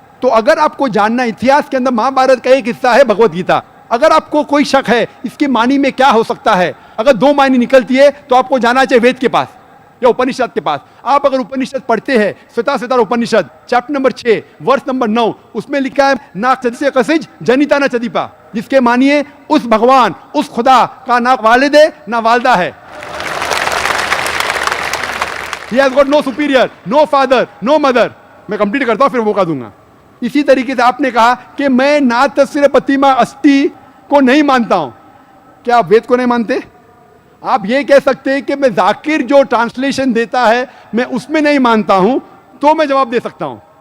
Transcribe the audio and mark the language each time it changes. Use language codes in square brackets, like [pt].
[hi] तो अगर आपको जानना इतिहास के अंदर महाभारत का एक हिस्सा है भगवत गीता, अगर आपको कोई शक है इसकी मानी में क्या हो सकता है, अगर 2 मानी निकलती है तो आपको जाना चाहिए वेद के पास या उपनिषद के पास। आप अगर उपनिषद पढ़ते हैं श्वेताश्वतर उपनिषद चैप्टर नंबर 6 वर्स नंबर 9, उसमें लिखा है [sa] ना चदिसे कसिज जनिता ना चदीपा, [hi] जिसके मानिए उस भगवान उस खुदा का ना वालिद है ना वालदा है। [en] He has got no superior, no father, no mother। [hi] मैं कंप्लीट करता हूं फिर मौका दूंगा। इसी तरीके से आपने कहा कि मैं ना तस्वीर प्रतिमा अस्थि को नहीं मानता हूं, क्या आप वेद को नहीं मानते? आप ये कह सकते हैं कि मैं जाकिर जो ट्रांसलेशन देता है मैं उसमें नहीं मानता हूं, तो मैं जवाब दे सकता हूं।